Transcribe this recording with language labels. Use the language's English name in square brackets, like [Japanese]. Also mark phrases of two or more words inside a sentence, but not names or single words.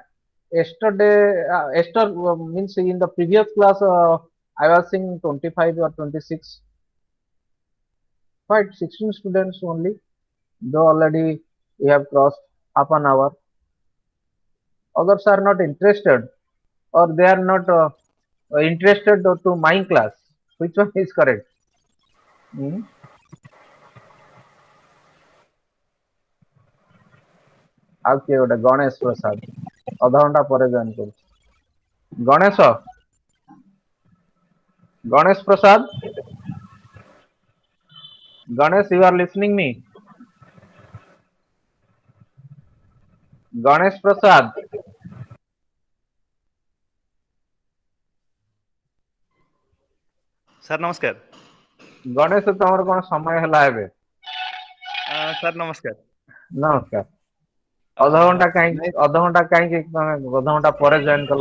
[English] Yesterday, means in the previous class, I was seeing 25 or 26. Why 16 students only? Though already we have crossed half an hour. Others are not interested, or they are not interested to my class. Which one is correct? [Odia] Hmm? Okay, ଗୋଟେ ଗଣେଶ ପ୍ରସାଦ ଅଧଘଣ୍ଟା ପରେ ଜଏନ୍ କରୁଛି। ଗଣେଶ ପ୍ରସାଦ, [English] Ganesh, you are listening me? Ganesh Prasad. [Odia] ସାର୍ ନମସ୍କାର। ଗଣେଶ, ତମର କଣ ସମୟ ହେଲା ଏବେ? ସାର୍ ନମସ୍କାର। ନମସ୍କାର। ଅଧଘଣ୍ଟା କାହିଁକି ତମେ ଅଧଘଣ୍ଟା ପରେ ଜଏନ୍ କଲ?